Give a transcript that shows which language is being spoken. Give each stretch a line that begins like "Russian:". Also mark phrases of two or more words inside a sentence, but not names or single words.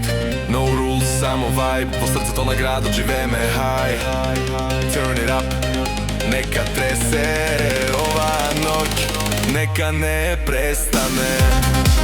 English: No rules,
Macedonian: само vibe, во срцето на градот живееме high.
English: Turn it up,
Macedonian: нека тресе оваа ноќ, нека не престане.